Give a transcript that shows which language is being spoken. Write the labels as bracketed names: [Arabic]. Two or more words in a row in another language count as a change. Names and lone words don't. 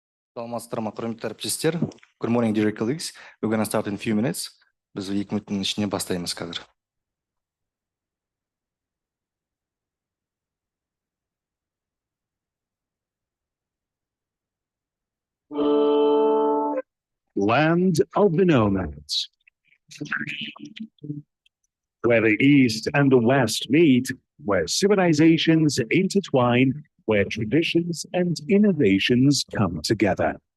[Kazakh] Саламатсыздар ма, құрметті әріптестер. [English] Good morning, dear colleagues. We're going to start in a few minutes. [Kazakh] Біз 2 минуттың ішінде бастаймыз қазір. [English] Land of the nomads, where the East and the West meet, where civilizations intertwine, where traditions and innovations come together.